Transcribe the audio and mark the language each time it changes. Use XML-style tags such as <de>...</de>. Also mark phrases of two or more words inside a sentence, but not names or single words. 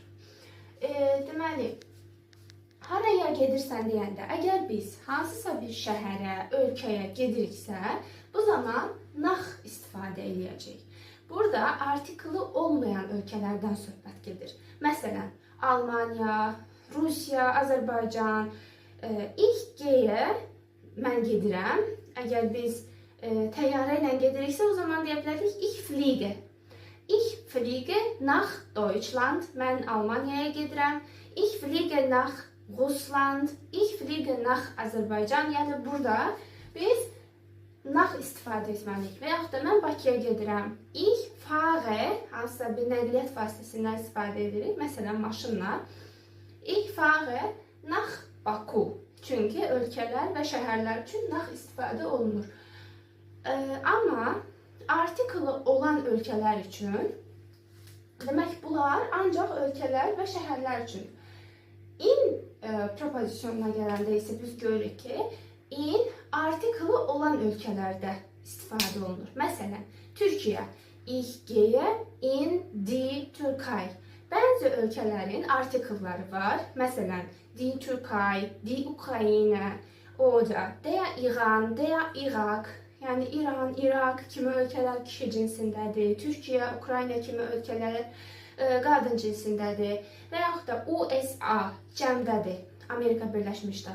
<az>Deməli, haraya gedirsən deyəndə, əgər biz hansısa bir şəhərə, ölkəyə gediriksə, bu zaman nach istifadə edəcəyik. Burada artiklı olmayan ölkələrdən söhbət gedir. Məsələn, Almaniya, Rusiya, Azərbaycan. İlk G-yə mən gedirəm. Əgər biz təyyarə ilə gediriksə, o zaman deyə bilərik</az> <de>ich fliege. Ich fliege nach Deutschland.</de> <az>Mən Almaniyaya gedirəm.</az> <de>Ich fliege nach Russland. Ich fliege nach Azərbaycan.</de> <az>Yəni burada biz nach istifadə etməliyik. Və yaxud da mən Bakıya gedirəm.</az> <de>Ich fahre,</de> <az>hansısa bir nəqliyyat vasitəsindən istifadə edirik. Məsələn, maşınla.</az> <de>Ich fahre nach Baku.</de> <az>Çünki ölkələr və şəhərlər üçün nach istifadə olunur. Amma artiklı olan ölkələr üçün, demək bunlar ancaq ölkələr və şəhərlər üçün. In prepozisyonuna gələndə isə biz görürük ki, in artiklı olan ölkələrdə istifadə olunur. Məsələn, Türkiyə.</az> <de>Ich gehe in die Türkei.</de> <az>Bəzi ölkələrin artikelləri var. Məsələn,</az> <de>die Türkei, die Ukrayna, oder der İran, der Irak.</de> <az>Yəni, İran, İraq kimi ölkələr kişi cinsindədir. Türkiyə, Ukrayna kimi ölkələr qadın cinsindədir. Və yaxud da USA cəmdədir. Amerika Birləşmiş Ştatları.</az>